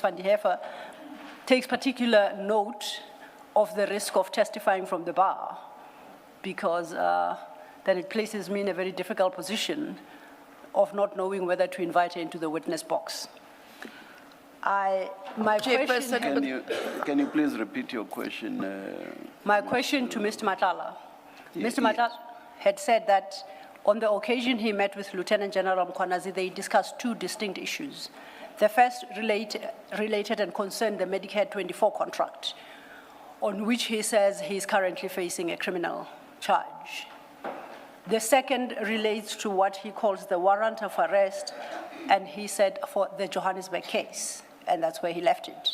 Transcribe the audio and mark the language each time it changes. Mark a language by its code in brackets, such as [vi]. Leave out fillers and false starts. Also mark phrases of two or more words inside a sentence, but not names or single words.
[en] Van den Heever takes particular note of the risk of testifying from the bar, because then it places me in a very difficult position of not knowing whether to invite her into the witness box. My question, Can you please repeat your question? my question to Mr. Matlala. Mr. Matlala had said that on the occasion he met with Lieutenant General Mkhwanazi, they discussed two distinct issues. The first related and concerned the Medicare 24 contract, on which he says he is currently facing a criminal charge. The second relates to what he calls the warrant of arrest, and he said for the Johannesburg case, and that's where he left it.